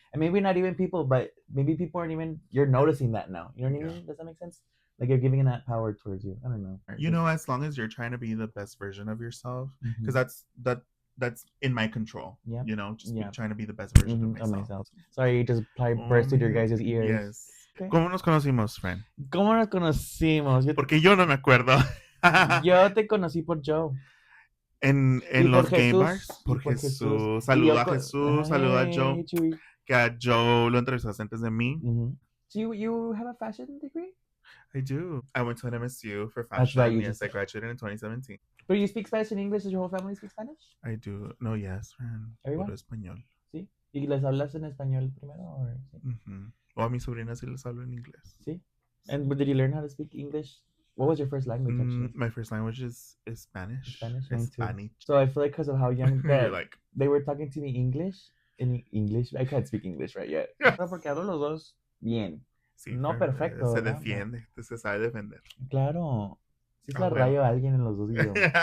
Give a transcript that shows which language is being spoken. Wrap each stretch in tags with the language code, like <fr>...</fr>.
<en>And maybe not even people, but maybe people aren't even. You're noticing that now. You know what I mean? Does that make sense? Like you're giving that power towards you. I don't know. You know, as long as you're trying to be the best version of yourself, because that's in my control. Yeah. You know, just trying to be the best version of myself. Sorry, just burst through your guys' ears. Yes. Okay.</en> <es>¿Cómo nos conocimos, friend? ¿Cómo nos conocimos? Porque yo no me acuerdo. Yo te conocí por Joe. En los gay bars. Por Jesús. Saluda a Jesús, saluda a Joe. Que a Joe lo entrevistaste antes de mí.</es> <en>So you have a fashion degree? I do. I went to an MSU for fashion. Right, yes, I graduated in 2017. But you speak Spanish and English? Does your whole family speak Spanish? I do. No, yes, friend.</en> <es>Puro español. ¿Sí? ¿Y les hablas en español primero?</es> <en>Or,</en> <es>¿sí? O a mis sobrinas sí les hablo en inglés. ¿Sí?</es> <en>And did you learn how to speak English? What was your first language, actually? My first language is Spanish. Spanish. So I feel like because of how young they were talking to me in English. I can't speak English right yet.</en> <es>No, porque hablo los dos bien. Sí, no perfecto. Se defiende, se sabe defender. Claro. Sí se la rayo a alguien en los dos idiomas.</es>